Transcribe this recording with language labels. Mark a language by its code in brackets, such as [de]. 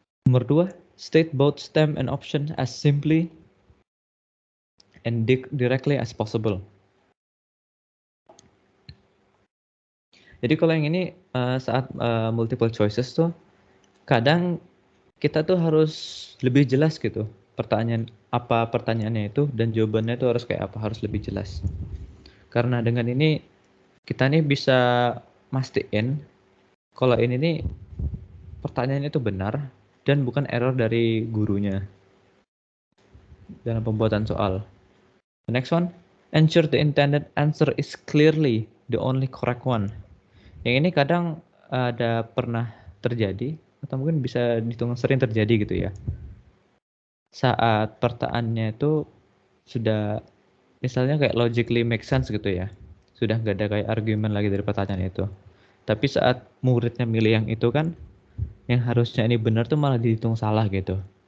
[id] Nomor 2, [en] state both stem and option as simply and directly as possible. [id] Jadi kalau yang ini saat multiple choices tuh kadang kita tuh harus lebih jelas gitu pertanyaannya itu dan jawabannya itu harus kayak apa, harus lebih jelas. Karena dengan ini kita nih bisa mastiin kalau ini nih pertanyaannya itu benar dan bukan error dari gurunya dalam pembuatan soal. [en] The next one, ensure the intended answer is clearly the only correct one. [id] Yang ini kadang ada pernah terjadi atau mungkin bisa dihitung sering terjadi gitu ya. Saat pertanyaannya itu sudah misalnya kayak [en] logically make sense [id] gitu ya. Sudah nggak ada kayak argumen lagi dari pertanyaan itu. Tapi saat muridnya milih yang itu kan, yang harusnya ini benar tuh malah dihitung salah gitu.